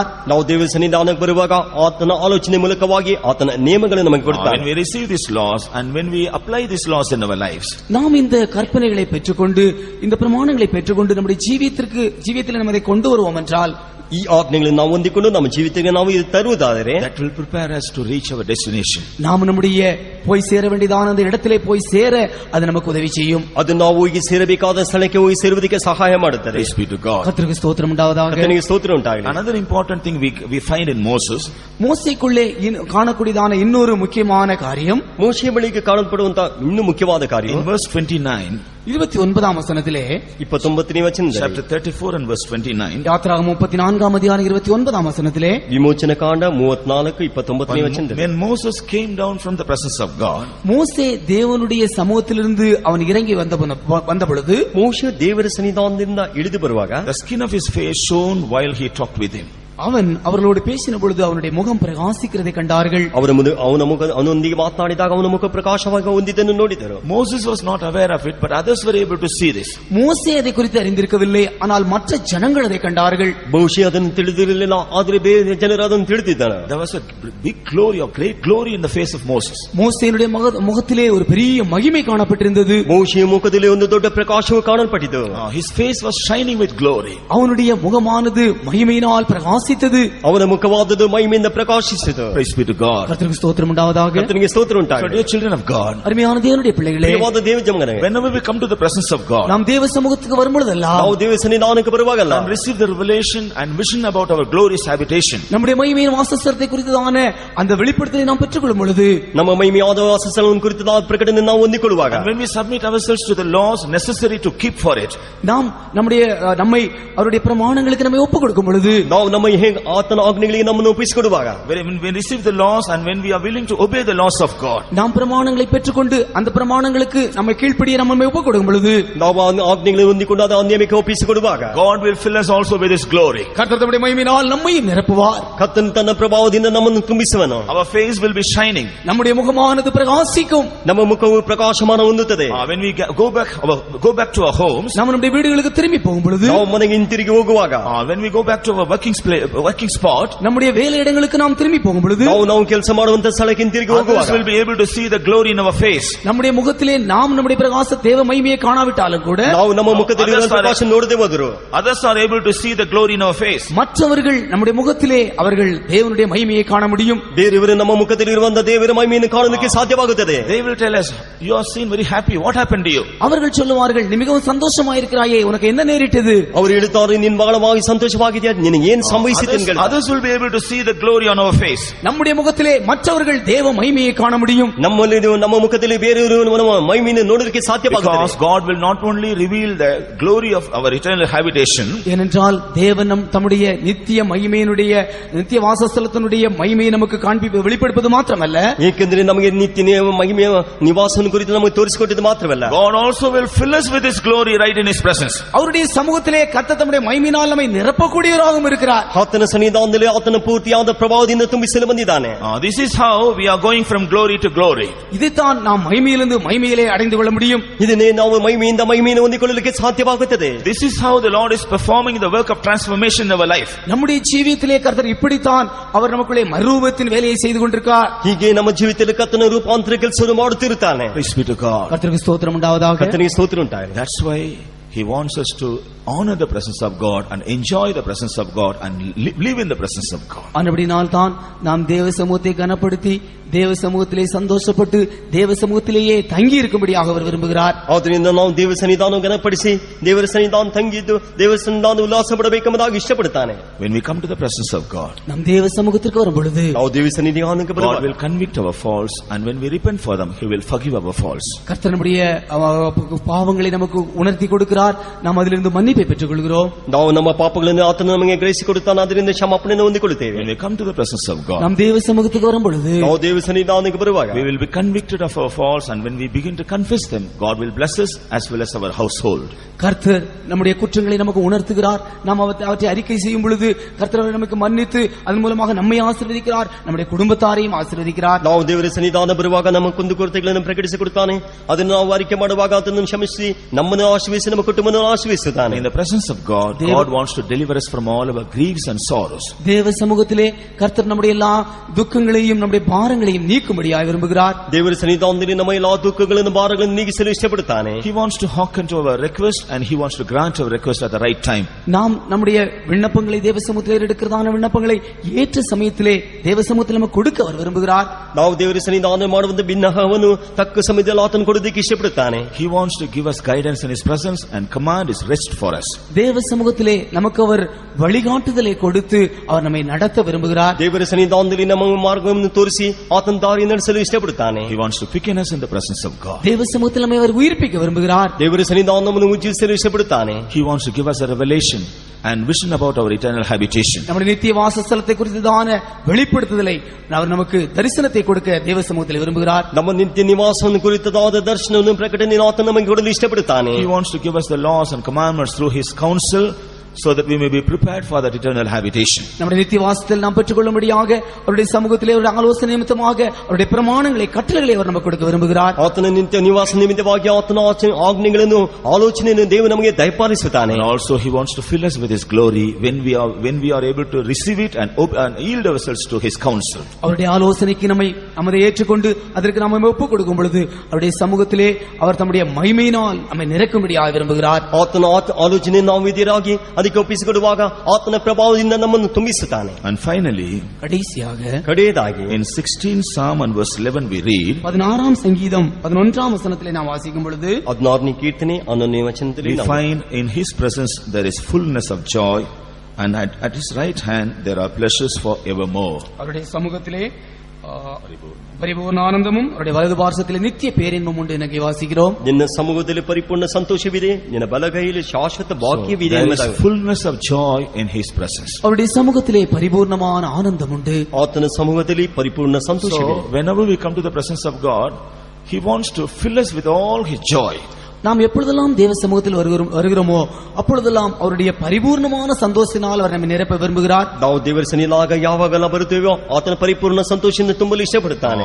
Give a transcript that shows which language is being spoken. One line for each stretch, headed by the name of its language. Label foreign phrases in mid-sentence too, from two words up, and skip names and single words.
Kannada: ನಾವು ದೇವರ ಸನ್ನಿಧಾನಕ್ಕೆ ಬರುವಾಗ ಆತನ ಆಲೋಚನೆ ಮೂಲಕವಾಗಿ ಆತನ ನಿಯಮಗಳನ್ನು ನಮಗೆ ಕೊಡ್ತಾನೆ.
English: When we receive these laws and when we apply these laws in our lives,
Tamil: நாம் இந்த கற்பனைகளை பெற்றுக்கொண்டு இந்த பிரமாணங்களை பெற்றுக்கொண்டு நம்முடைய ஜீவியத்தில் நம்ம அதை கொண்டு வருவோம் என்றால்
Kannada: ಈ ಆಜ್ಞೆಗಳನ್ನು ನಾವು ಹೊಂದಿಕೊಂಡು ನಮ್ಮ ಜೀವಿತಕ್ಕೆ ನಾವು ಇದು ತರುವುದಾದರೆ
English: that will prepare us to reach our destination.
Tamil: நாம் நம்முடைய போய் சேர வேண்டியதான அந்த இடத்திலே போய் சேர அது நமக்கு உதவி செய்யும்.
Kannada: ಅದು ನಾವು ಹೋಗಿ ಸೇರಬೇಕಾದ ಸ್ಥಳಕ್ಕೆ ಹೋಗಿ ಸೇರುವುದಕ್ಕೆ ಸಹಾಯ ಮಾಡುತ್ತದೆ.
English: Praise be to God.
Tamil: கர்த்தருக்கு ஸ்தோத்திரம் உண்டாவதாக.
Kannada: ಕರ್ತನಿಗೆ ಸ್ತೋತ್ರ ಉಂಟಾಗಲಿ.
English: Another important thing we find in Moses,
Tamil: மோசேக்குள்ளே காணக்கூடியதான இன்னொரு முக்கியமான காரியம்,
Kannada: ಮೋಶೆಯ ಬಳಿಗೆ ಕಾಣಲ್ಪಡುವಂತ ಇನ್ನೂ ಮುಖ್ಯವಾದ ಕಾರ್ಯ
English: in verse 29,
Tamil: 29ஆம் வசனத்திலே
Kannada: 29ನೇ ವಚನದಲ್ಲಿ
English: chapter 34 and verse 29,
Tamil: யாத்திராகமம் 34ஆம் அதிகாரம் 29ஆம் வசனத்திலே
Kannada: ವಿಮೋಚನ ಕಾಂಡ 34 29ನೇ ವಚನದಲ್ಲಿ
English: when Moses came down from the presence of God,
Tamil: மோசே தேவனுடைய சமூகத்திலிருந்து அவன் இறங்கி வந்த பொழுது
Kannada: ಮೋಶೆ ದೇವರ ಸನ್ನಿಧಾನದಿಂದ ಇಳಿದು ಬರುವಾಗ
English: the skin of his face shone while he talked with him.
Tamil: அவன் அவர்களோடு பேசின பொழுது அவனுடைய முகம் பிரகாசிக்கிறதை கண்டார்கள்.
Kannada: ಅವನೊಂದಿಗೆ ಮಾತನಾಡಿದಾಗ ಅವನ ಮುಖ ಪ್ರಕಾಶವಾಗಿ ಹೊಂದಿದ್ದನ್ನು ನೋಡಿದರು.
English: Moses was not aware of it, but others were able to see this.
Tamil: மோசே அதை குறித்து அறிந்திருக்கவில்லை, ஆனால் மற்ற ஜனங்கள் அதை கண்டார்கள்.
Kannada: ಬಹುಶಃ ಅದನ್ನು ತಿಳಿದಿರಲಿಲ್ಲ, ಆದರೆ ಬೇರೆ ಜನರು ಅದನ್ನು ತಿಳಿದಿದ್ದಾರೆ.
English: There was a big glory, a great glory in the face of Moses.
Tamil: மோசேனுடைய முகத்திலே ஒரு பெரிய மகிமை காணப்பட்டிருந்தது.
Kannada: ಮೋಶೆಯ ಮುಖದಲ್ಲಿ ಒಂದು ದೊಡ್ಡ ಪ್ರಕಾಶವು ಕಾಣಲ್ಪಟ್ಟಿತು.
English: His face was shining with glory.
Tamil: அவனுடைய முகமானது மகிமையினால் பிரகாசித்தது.
Kannada: ಅವನ ಮುಖವಾದದ್ದು ಮಹಿಮೆಯಿಂದ ಪ್ರಕಾಶಿಸಿತು.
English: Praise be to God.
Tamil: கர்த்தருக்கு ஸ்தோத்திரம் உண்டாவதாக.
Kannada: ಕರ್ತನಿಗೆ ಸ್ತೋತ್ರ So ಉಂಟಾಗಲಿ.
English: dear children of God,
Tamil: அருமையான தேவனுடைய பிள்ளைகளே,
Kannada: ಪ್ರಿಯವಾದ ದೇವ ಜನರೇ,
English: whenever we come to the presence of God,
Tamil: நாம் தேவ சமூகத்துக்கு வரும் பொழுதெல்லாம்
Kannada: ನಾವು ದೇವ ಸನ್ನಿಧಾನಕ್ಕೆ ಬರುವಾಗಲ್ಲ
English: and receive the revelation and vision about our glorious habitation,
Tamil: நம்முடைய மகிமையின் வாசஸ்தலத்தை குறித்ததான அந்த வெளிப்படுத்தலை நாம் பெற்றுக்கொள்ளும் பொழுது
Kannada: ನಮ್ಮ ಮಹಿಮೆಯಾದ ವಾಸಸ್ಥಳವನ್ನು ಕುರಿತಾದ ಪ್ರಕಟಣೆ ನಾವು ಹೊಂದಿಕೊಳ್ಳುವಾಗ
English: and when we submit ourselves to the laws necessary to keep for it,
Tamil: நாம் நம்மை அவருடைய பிரமாணங்களுக்கு நம்மை ஒப்புக் கொடுக்கும் பொழுது
Kannada: ನಾವು ನಮ್ಮ ಆತನ ಆಜ್ಞೆಗಳಿಗೆ ನಮ್ಮನ್ನು ಒಪ್ಪಿಸಿಕೊಡುವಾಗ
English: when we receive the laws and when we are willing to obey the laws of God,
Tamil: நாம் பிரமாணங்களை பெற்றுக்கொண்டு அந்த பிரமாணங்களுக்கு நம்மை கீழ்ப்படிய நம்மை ஒப்புக் கொடுக்கும் பொழுது
Kannada: ನಾವು ಆಜ್ಞೆಗಳನ್ನು ಹೊಂದಿಕೊಂಡು ಅದ ನಿಯಮಕ್ಕೆ ಒಪ್ಪಿಸಿಕೊಡುವಾಗ
English: God will fill us also with his glory.
Tamil: கர்த்தர் தம்முடைய மகிமையினால் நம்மையும் நிரப்புவார்.
Kannada: ಕರ್ತನು ತನ್ನ ಪ್ರಭಾವದಿಂದ ನಮ್ಮನ್ನು ತುಂಬಿಸುವನು.
English: Our face will be shining.
Tamil: நம்முடைய முகமானது பிரகாசிக்கும்.
Kannada: ನಮ್ಮ ಮುಖವು ಪ್ರಕಾಶಮಾನ ಹೊಂದುತ್ತದೆ.
English: When we go back to our homes,
Tamil: நாம் நம்முடைய வீடுகளுக்கு திரும்பி போகும் பொழுது
Kannada: ನಾವು ಮನೆಗೆ ಹಿಂತಿರುಗಿ ಹೋಗುವಾಗ
English: when we go back to our working spot,
Tamil: நம்முடைய வேலையிடங்களுக்கு நாம் திரும்பி போகும் பொழுது
Kannada: ನಾವು ಕೆಲಸ ಮಾಡುವಂತ ಸ್ಥಳಕ್ಕೆ ಹಿಂತಿರುಗಿ others ಹೋಗುವಾಗ
English: will be able to see the glory in our face.
Tamil: நம்முடைய முகத்திலே நாம் நம்முடைய பிரகாச தேவ மகிமையை காணாவிட்டாலும் கூட
Kannada: ನಾವು ನಮ್ಮ ಮುಖದಲ್ಲಿ ಇರುವ ಪ್ರಕಾಶ ನೋಡದೆ ಹೋದರು
English: others are able to see the glory in our face.
Tamil: மற்றவர்கள் நம்முடைய முகத்திலே அவர்கள் தேவனுடைய மகிமையை காண முடியும்.
Kannada: ಬೇರೆಯವರು ನಮ್ಮ ಮುಖದಲ್ಲಿ ಇರುವಂತ ದೇವರ ಮಹಿಮೆಯನ್ನು ಕಾಣಲಿಕ್ಕೆ ಸಾಧ್ಯವಾಗುತ್ತದೆ.
English: They will tell us, you are seen very happy, what happened to you?
Tamil: அவர்கள் சொல்லுவார்கள், நீ மிகவும் சந்தோஷமாயிருக்கிறாயே, உனக்கு என்ன நேரிட்டது?
Kannada: ಅವರು ಹೇಳುತ್ತಾರೆ, ನೀನು ಬಹಳವಾಗಿ ಸಂತೋಷವಾಗಿದೆಯಾ, ನಿನಗೆ ಏನು ಸಂಭವಿಸಿದೆ?
Tamil: புசித்தீர்கள்.
English: Others will be able to see the glory on our face.
Tamil: நம்முடைய முகத்திலே மற்றவர்கள் தேவ மகிமையை காண முடியும்.
Kannada: ನಮ್ಮ ಮುಖದಲ್ಲಿ ಬೇರೆಯವರು ಮಹಿಮೆಯನ್ನು ನೋಡಲಿಕ್ಕೆ ಸಾಧ್ಯವಾಗುತ್ತದೆ.
English: Because God will not only reveal the glory of our eternal habitation.
Tamil: ஏனென்றால் தேவன் தம்முடைய நித்திய மகிமையினுடைய நித்திய வாசஸ்தலத்தினுடைய மகிமையை நமக்கு வெளிப்படுத்துவது மாத்திரமல்ல,
Kannada: ಏಕೆಂದರೆ ನಮಗೆ ನಿತ್ಯ ಮಹಿಮೆಯ ನಿವಾಸವನ್ನು ಕುರಿತು ನಮಗೆ ತೋರಿಸಿಕೊಟ್ಟಿದ್ದು ಮಾತ್ರವಲ್ಲ,
English: God also will fill us with His glory right in His presence.
Tamil: அவருடைய சமூகத்திலே கர்த்தர் தம்முடைய மகிமையினால் நம்மை நிரப்பக்கூடியவராகவும் இருக்கிறார்.
Kannada: ಆತನ ಸನ್ನಿಧಾನದಲ್ಲಿ ಆತನ ಪೂರ್ತಿಯಾದ ಪ್ರಭಾವದಿಂದ ತುಂಬಿಸಲು ಬಂದಿದ್ದಾನೆ.
English: This is how we are going from glory to glory.
Tamil: இதுதான் நாம் மகிமையிலிருந்து மகிமையிலே அடைந்து கொள்ள முடியும்.
Kannada: ಇದನ್ನೇ ನಾವು ಮಹಿಮೆಯಿಂದ ಮಹಿಮೆಯನ್ನು ಹೊಂದಿಕೊಳ್ಳಲಿಕ್ಕೆ ಸಾಧ್ಯವಾಗುತ್ತದೆ.
English: This is how the Lord is performing the work of transformation in our life.
Tamil: நம்முடைய ஜீவியத்திலே கர்த்தர் இப்படித்தான் அவர் நமக்குள்ளே மறுரூபத்தின் வேலையை செய்து கொண்டிருக்கிறார்.
Kannada: ಹೀಗೆ ನಮ್ಮ ಜೀವಿತದಲ್ಲಿ ಕರ್ತನ ರೂಪಾಂತರ ಕೆಲಸವನ್ನು ಮಾಡುತ್ತಿರುತ್ತಾನೆ.
English: Praise be to God.
Tamil: கர்த்தருக்கு ஸ்தோத்திரம் உண்டாவதாக.
Kannada: ಕರ್ತನಿಗೆ ಸ್ತೋತ್ರ ಉಂಟಾಗಲಿ.
English: That's why He wants us to honor the presence of God and enjoy the presence of God and live in the presence of God.
Tamil: அன்படினால் தான் நாம் தேவ சமூகத்தை கனப்படுத்தி தேவ சமூகத்திலே சந்தோஷப்பட்டு தேவ சமூகத்திலேயே தங்கி இருக்கும்படியாக அவர் விரும்புகிறார்.
Kannada: ಆದ್ದರಿಂದ ನಾವು ದೇವ ಸನ್ನಿಧಾನವನ್ನು ಗಣಪಡಿಸಿ ದೇವರ ಸನ್ನಿಧಾನ ತಂಗಿದ್ದು ದೇವ ಸನ್ನಿಧಾನ ಉಲ್ಲಾಸ ಪಡಬೇಕೆಂಬುದಾಗಿ ಇಷ್ಟಪಡುತ್ತಾನೆ.
English: When we come to the presence of God,
Tamil: நாம் தேவ சமூகத்திற்கு வரும் பொழுது
Kannada: ನಾವು ದೇವ ಸನ್ನಿಧಾನಕ್ಕೆ God ಬರುವಾಗ
English: will convict our faults, and when we repent for them, He will forgive our faults.
Tamil: கர்த்தர் நம்முடைய பாவங்களை நமக்கு உணர்த்தி கொடுக்கிறார். நாம் அதிலிருந்து மன்னிப்பை பெற்றுக் கொள்கிறோம்.
Kannada: ನಾವು ನಮ್ಮ ಪಾಪಗಳನ್ನು ಆತನು ನಮಗೆ ಗ್ರಹಿಸಿಕೊಡುತ್ತಾನೆ, ಅದರಿಂದ ಕ್ಷಮಾಪಣೆಯನ್ನು ಹೊಂದಿಕೊಳ್ಳುತ್ತೇವೆ.
English: When we come to the presence of God,
Tamil: நாம் தேவ சமூகத்துக்கு வரும் பொழுது
Kannada: ನಾವು ದೇವ ಸನ್ನಿಧಾನಕ್ಕೆ ಬರುವಾಗ
English: we will be convicted of our faults, and when we begin to confess them, God will bless us as well as our household.
Tamil: கர்த்தர் நம்முடைய குற்றங்களை நமக்கு உணர்த்துகிறார். நாம் அவற்றை அறிக்கை செய்யும் பொழுது கர்த்தர் நமக்கு மன்னித்து அதன் மூலமாக நம்மை ஆசீர்வதிக்கிறார், நம்முடைய குடும்பத்தாரையும் ஆசீர்வதிக்கிறார்.
Kannada: ನಾವು ದೇವರ ಸನ್ನಿಧಾನ ಬರುವಾಗ ನಮ್ಮ ಕುಂದುಕೊರತೆಗಳನ್ನು ಪ್ರಕಟಿಸಿಕೊಡುತ್ತಾನೆ, ಅದನ್ನು ನಾವು ಅರಿಕೆ ಮಾಡುವಾಗ ಆತನನ್ನು ಕ್ಷಮಿಸಿ ನಮ್ಮನ್ನು ಆಶೀರ್ವದಿಸಿ ನಮ್ಮ ಕುಟುಂಬವನ್ನು ಆಶೀರ್ವದಿಸುತ್ತಾನೆ.
English: In the presence of God, God wants to deliver us from all our griefs and sorrows.
Tamil: தேவ சமூகத்திலே கர்த்தர் நம்முடைய எல்லா துக்கங்களையும் நம்முடைய பாரங்களையும் நீக்கும்படியாக விரும்புகிறார்.
Kannada: ದೇವರ ಸನ್ನಿಧಾನದಲ್ಲಿ ನಮ್ಮ ಎಲ್ಲಾ ದುಃಖಗಳನ್ನು ಭಾರಗಳನ್ನು ನೀಗಿಸಲು ಇಷ್ಟಪಡುತ್ತಾನೆ.
English: He wants to hearken to our request, and He wants to grant our request at the right time.
Tamil: நாம் நம்முடைய விண்ணப்பங்களை தேவ சமூகத்திலே எடுக்கிறதான விண்ணப்பங்களை ஏற்ற சமயத்திலே தேவ சமூகத்தில் நமக்கு கொடுக்க அவர் விரும்புகிறார்.
Kannada: ನಾವು ದೇವರ ಸನ್ನಿಧಾನ ಮಾಡುವಂತ ಬಿನ್ನಹವನ್ನು ತಕ್ಕ ಸಮಯದಲ್ಲಿ ಆತನು ಕೊಡುವುದಕ್ಕೆ ಇಷ್ಟಪಡುತ್ತಾನೆ.
English: He wants to give us guidance in His presence and command His rest for us.
Tamil: தேவ சமூகத்திலே நமக்கு அவர் வழிகாட்டுதலை கொடுத்து அவர் நம்மை நடத்த விரும்புகிறார்.
Kannada: ದೇವರ ಸನ್ನಿಧಾನದಲ್ಲಿ ನಮ್ಮ ಮಾರ್ಗವನ್ನು ತೋರಿಸಿ ಆತನ ದಾರಿ ನಡೆಸಲು ಇಷ್ಟಪಡುತ್ತಾನೆ.
English: He wants to quicken us in the presence of God.
Tamil: தேவ சமூகத்தில் நம்மை அவர் உயிர்ப்பிக்க விரும்புகிறார்.
Kannada: ದೇವರ ಸನ್ನಿಧಾನವನ್ನು ಉಜ್ಜಿಸಲು ಇಷ್ಟಪಡುತ್ತಾನೆ.
English: He wants to give us a revelation and vision about our eternal habitation.
Tamil: நம்முடைய நித்திய வாசஸ்தலத்தை குறித்ததான வெளிப்படுத்துதலை அவர் நமக்கு தரிசனத்தை கொடுக்க தேவ சமூகத்தில் விரும்புகிறார்.
Kannada: ನಮ್ಮ ನಿತ್ಯ ನಿವಾಸವನ್ನು ಕುರಿತದಾದ ದರ್ಶನವನ್ನು ಪ್ರಕಟಣೆ ಆತನು ನಮಗೆ ಕೊಡಲು ಇಷ್ಟಪಡುತ್ತಾನೆ.
English: He wants to give us the laws and commandments through His counsel, so that we may be prepared for that eternal habitation.
Tamil: நம்முடைய நித்திய வாசத்தில் நாம் பெற்றுக்கொள்ளும்படியாக அவருடைய சமூகத்திலே ஒரு ஆலோசனை நிமித்தமாக அவருடைய பிரமாணங்களை கட்டளைகளை அவர் நமக்கு கொடுக்க விரும்புகிறார்.
Kannada: ಆತನ ನಿತ್ಯ ನಿವಾಸ ನಿಮಿತ್ತವಾಗಿ ಆತನ ಆಜ್ಞೆಗಳನ್ನು ಆಲೋಚನೆಯನ್ನು ದೇವರು ನಮಗೆ ದಯಪಾಲಿಸುತ್ತಾನೆ.
English: And also He wants to fill us with His glory when we are able to receive it and yield ourselves to His counsel.
Tamil: அவருடைய ஆலோசனைக்கு நம்மை ஏற்றுக்கொண்டு அதற்கு நாம் ஒப்புக் கொடுக்கும் பொழுது அவருடைய சமூகத்திலே அவர் தம்முடைய மகிமையினால் நம்மை நிரப்பும்படியாக விரும்புகிறார்.
Kannada: ಆತನ ಆಲೋಚನೆ ನಾವು ವಿಧಿಯರಾಗಿ ಅದಕ್ಕೆ ಒಪ್ಪಿಸಿಕೊಡುವಾಗ ಆತನ ಪ್ರಭಾವದಿಂದ ನಮ್ಮನ್ನು ತುಂಬಿಸುತ್ತಾನೆ.
English: And finally,
Kannada: ಕಡೆಯದಾಗಿ
English: in 16th Psalm and verse 11 we read,
Tamil: 16ஆம் சங்கீதம் 11ஆம் வசனத்திலே நாம் வாசிக்கும் பொழுது
Kannada: 16ನೇ ಕೀರ್ತನೆ 11ನೇ ವಚನದಲ್ಲಿ
English: we find in His presence there is fullness of joy, and at His right hand there are pleasures for evermore.
Tamil: அவருடைய சமூகத்திலே பரிபூர்ண ஆனந்தமும் அவருடைய வலது பார்சத்திலே நித்திய பேரின்பம் உண்டு என்று வாசிக்கிறோம்.
Kannada: ನಿನ್ನ ಸಮೂಹದಲ್ಲಿ ಪರಿಪೂರ್ಣ ಸಂತೋಷವಿದೆ, ನಿನ್ನ ಬಲಗೈಯಲ್ಲಿ ಶಾಶ್ವತ ಭಾಗ್ಯವಿದೆ.
English: There is fullness of joy in His presence.
Tamil: அவருடைய சமூகத்திலே பரிபூர்ணமான ஆனந்தம் உண்டு.
Kannada: ಆತನ ಸಮೂಹದಲ್ಲಿ ಪರಿಪೂರ್ಣ ಸಂತೋಷವಿದೆ.
English: So whenever we come to the presence of God, He wants to fill us with all His joy.
Tamil: நாம் எப்பொழுதெல்லாம் தேவ சமூகத்தில் வருகிறோமோ அப்பொழுதெல்லாம் அவருடைய பரிபூர்ணமான சந்தோஷத்தினால் அவர் நம்மை நிரப்ப விரும்புகிறார்.
Kannada: ನಾವು ದೇವರ ಸನ್ನಿಧಿಯಾಗ ಯಾವಾಗಲ ಬರುತ್ತೇವೋ ಆತನ ಪರಿಪೂರ್ಣ ಸಂತೋಷದಿಂದ ತುಂಬಲು ಇಷ್ಟಪಡುತ್ತಾನೆ.